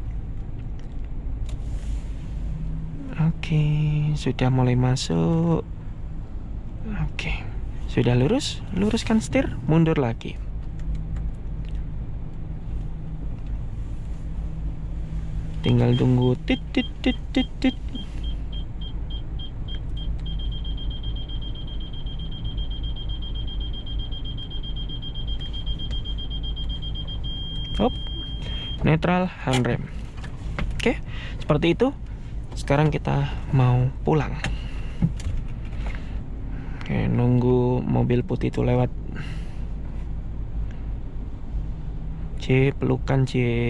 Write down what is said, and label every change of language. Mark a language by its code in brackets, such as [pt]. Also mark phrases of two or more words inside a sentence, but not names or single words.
[id] Oke, sudah mulai masuk. Oke, sudah lurus, luruskan setir, mundur lagi. Tinggal tunggu tit tit tit tit tit. Hop, netral, handrem. Oke, seperti itu. Sekarang kita mau pulang. Oke, nunggu mobil putih itu lewat. C, pelukan C.